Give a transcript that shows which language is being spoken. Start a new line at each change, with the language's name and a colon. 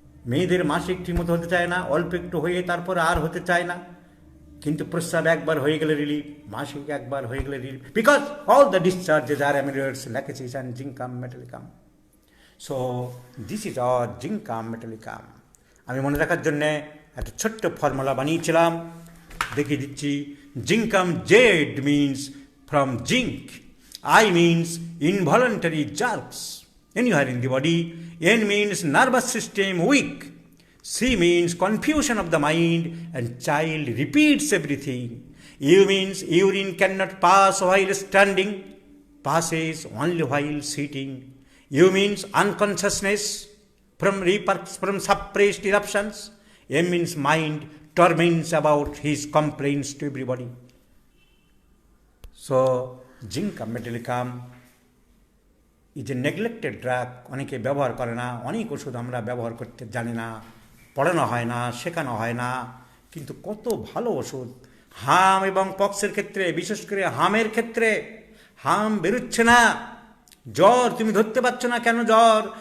Bangla: মেয়েদের মাসিক ঠিকমতো হতে চায় না, অল্প একটু হয়ে তারপরে আর হতে চায় না, কিন্তু প্রস্রাব একবার হয়ে গেলে রিলিফ, মাসিক একবার হয়ে গেলে relief,
English: because all the discharges আর amyloids,
Bangla: Lachesis and zincum metallicum.
English: so this is or
Bangla: zincum metallicum. আমি মনে রাখার জন্যে একটা ছোট্ট ফর্মুলা বানিয়েছিলাম, দেখিয়ে দিচ্ছি।
English: Zincum, Z means from zinc, I means involuntary jerks anywhere in the body, N means nervous system weak, C means confusion of the mind and child repeats everything, U means urine cannot pass while standing, passes only while sitting, U means unconsciousness from suppressed eruptions, M means mind torments about his complaints to everybody. So zincum metallicum is a neglected drug,
Bangla: অনেকে ব্যবহার করে না। অনেক ওষুধ আমরা ব্যবহার করতে জানি না, পড়ানো হয় না, শেখানো হয় না, কিন্তু কত ভালো ওষুধ। হাম এবং পক্সের ক্ষেত্রে, বিশেষ করে হামের ক্ষেত্রে, হাম বেরোচ্ছে না, জ্বর তুমি ধরতে পারছো না, কেন জ্বর?